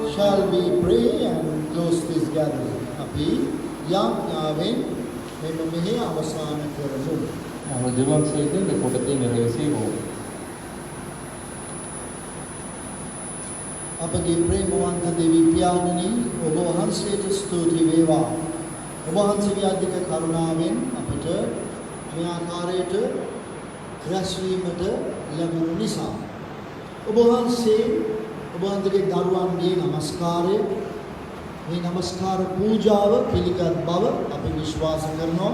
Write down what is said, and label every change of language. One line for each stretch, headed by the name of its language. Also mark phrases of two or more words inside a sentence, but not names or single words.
English: shall we pray and close this gathering.
Sinhala: අපි යාඥාවෙන් මෙම මෙහි අවසන් කරමු.
Tamil: நாங்கள் ஜெபம் செய்து இந்த கூட்டத்தை நிறைவு செய்வோம்.
Sinhala: අපගේ ප්‍රේමවන්ත දෙවි පියාණනි, ඔබ වහන්සේට ස්තුති වේවා. ඔබ වහන්සේගේ අධික කරුණාවෙන් අපට මේ ආකාරයට රැස්වීමට ලැබුණු නිසා ඔබ වහන්සේගේ දරුවන්ගේ නමස්කාරය, මේ නමස්කාර පූජාව පිළිගත් බව අපි විශ්වාස කරනවා.